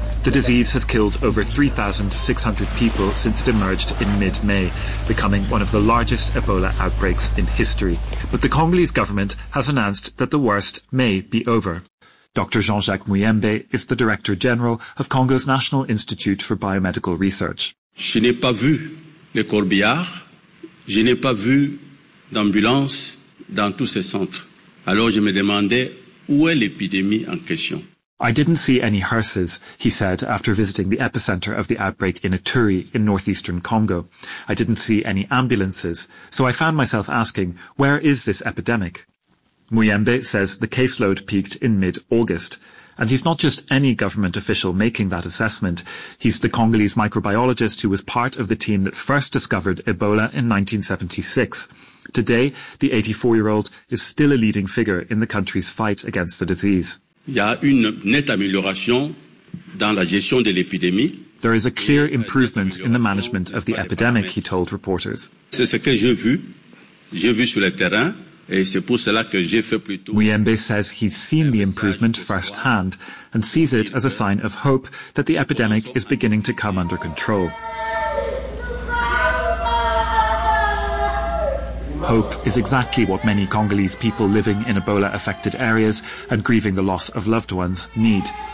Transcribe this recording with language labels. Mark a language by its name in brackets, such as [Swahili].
[English] The disease has killed over 3,600 people since it emerged in mid-May, becoming one of the largest Ebola outbreaks in history. But the Congolese government has announced that the worst may be over. Dr. Jean-Jacques Muyembe is the Director General of Congo's National Institute for Biomedical Research. [French] Je n'ai pas vu le corbillard. Je n'ai pas vu d'ambulance dans tous ces centres. Alors je me demandais où est l'épidémie en question. [English] I didn't see any hearses, he said after visiting the epicenter of the outbreak in Ituri in northeastern Congo. I didn't see any ambulances, so I found myself asking, where is this epidemic? Muyembe says the caseload peaked in mid-August. And he's not just any government official making that assessment. He's the Congolese microbiologist who was part of the team that first discovered Ebola in 1976. Today, the 84-year-old is still a leading figure in the country's fight against the disease. [French] Il y a une nette amélioration dans la gestion de l'épidémie. [English] There is a clear improvement in the management of the epidemic, he told reporters. [French] C'est ce que j'ai vu sur le terrain. [English] Muyembe says he's seen the improvement firsthand and sees it as a sign of hope that the epidemic is beginning to come under control. Hope is exactly what many Congolese people living in Ebola-affected areas and grieving the loss of loved ones need.